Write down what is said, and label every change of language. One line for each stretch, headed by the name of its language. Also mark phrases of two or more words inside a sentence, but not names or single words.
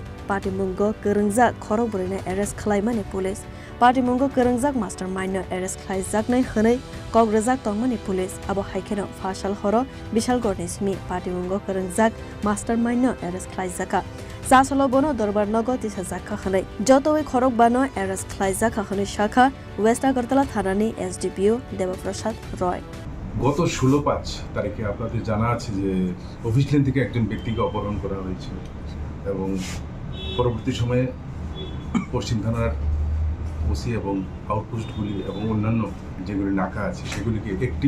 Kok Borok: party mongo kerengja khorok borine arrest khlaimani police party mongo kerengjak mastermind no arrest khlaijaknai hwnei kogrejak tongmani police abo haikeno fashal horo bishalgor nismi party mongo kerengjak mastermind no arrest khlaijaka Sasolo bono dorbar nogo tisa zakha khanai jotoi khorok bano arrest khlaijaka khani shakha West Agartala thanani SDPO Debaprasad Roy
Bangla: গত 16/5 তারিখে আপনাদের জানা আছে যে অফিস লেন থেকে একজন ব্যক্তিকে অপহরণ করা হয়েছিল এবং পরবর্তী সময়ে পশ্চিম থানার ওসি এবং আউটপোস্টগুলি এবং অন্যান্য যেগুলি নাকা আছে সেগুলিকে অ্যাক্টিভ